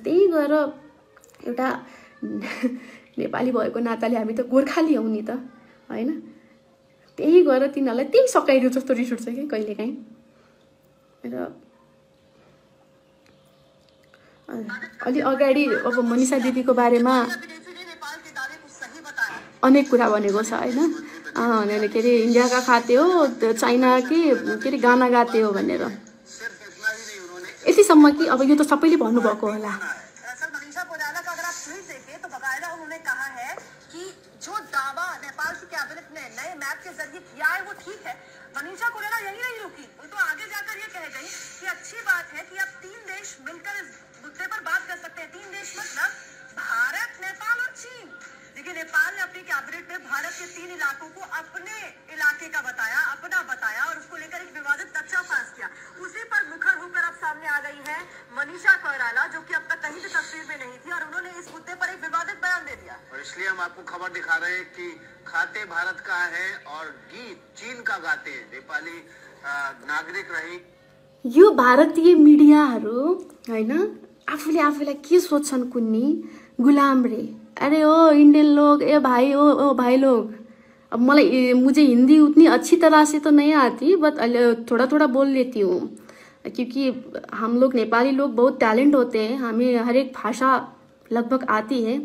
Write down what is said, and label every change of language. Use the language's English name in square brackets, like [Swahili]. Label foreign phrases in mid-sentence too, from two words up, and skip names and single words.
[Nepali] त्यही गएर एउटा नेपाली भएको नाताले हामी त गोर्खाली हौ नि त होइन, त्यही गएर तिनीहरूलाई त्यही सकाइदियो जस्तो रिस उठ्छ क्या कहिलेकाहीँ। र अलि अगाडि अब मनिषा दिदीको बारेमा अनेक कुरा भनेको छ होइन, के अरे [Hindi] इंडिया का खाते हो चाइना के अरे गाना गाते [Nepali] हो भनेर, यतिसम्म कि अब यो त सबैले भन्नुभएको होला। [Hindi] मनीषा कोइराला यही नहीं रुकी, वो तो आगे जाकर ये कह गई कि अच्छी बात है कि अब 3 देश मिलकर इस मुद्दे पर बात कर सकते हैं। 3 देश मतलब भारत, नेपाल और चीन। देखिए नेपाल ने अपनी कैबिनेट में भारत के 3 इलाकों को अपने इलाके का बताया, अपना बताया और उसको लेकर एक विवादित नक्शा पास किया। उसी पर मुखर होकर अब सामने आ गई है मनीषा कोइराला, जो कि अब तक कहीं भी तस्वीर में नहीं थी और उन्होंने इस मुद्दे पर एक विवादित बयान दे दिया। और इसलिए हम आपको खबर दिखा रहे हैं कि खाते भारत का है और गीत चीन का गाते नेपाली नागरिक रही। [Nepali] यो भारतीय मिडियाहरू हैन आफूले आफूलाई के सोच्छन् कुन्नी गुलाम रे, [Hindi] अरे ओ इंडियन लोग, ए भाई ओ भाई लोग। अब मुझे हिंदी उतनी अच्छी तरह से तो नहीं आती, बट थोड़ा थोड़ा बोल लेती हूँ क्योंकि हम लोग नेपाली लोग बहुत टैलेंट होते हैं, हमें हर एक भाषा लगभग आती है।